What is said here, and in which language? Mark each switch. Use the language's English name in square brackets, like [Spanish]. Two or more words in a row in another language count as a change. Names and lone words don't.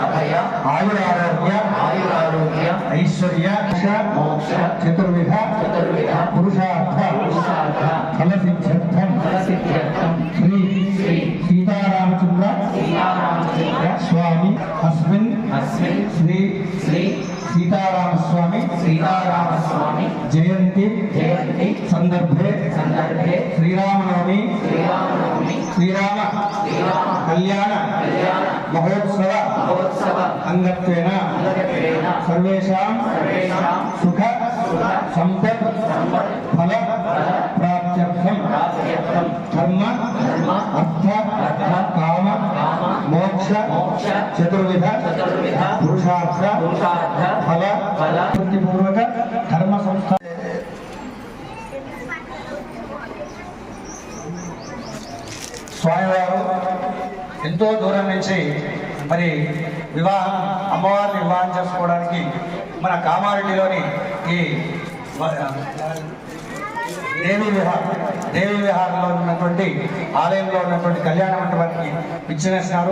[Sanskrit] आयुरारोग्य ऐश्वर्य मोक्ष चतुर्विध पुरुषार्थ फलसिद्ध्यर्थं श्री सीतारामचन्द्र स्वामि अस्मिन् श्री सीताराम स्वामी जयंती संदर्भे श्रीरामनवमी श्रीराम कल्याण महोत्सव अंगत्वेन सर्वेषां सुख संपत् फल प्राप्त्यर्थं धर्म अर्थ काम मोक्ष चतुर्विध पुरुषार्थ फल पूर्वक धर्म संस्था [Telugu] స్వామివారు ఎంతో దూరం నుంచి మరి వివాహం అమ్మవారిని వివాహం చేసుకోవడానికి మన కామారెడ్డిలోని ఈ దేవి విహారంలో ఉన్నటువంటి ఆలయంలో ఉన్నటువంటి కళ్యాణ మండపానికి విచ్చేసినారు.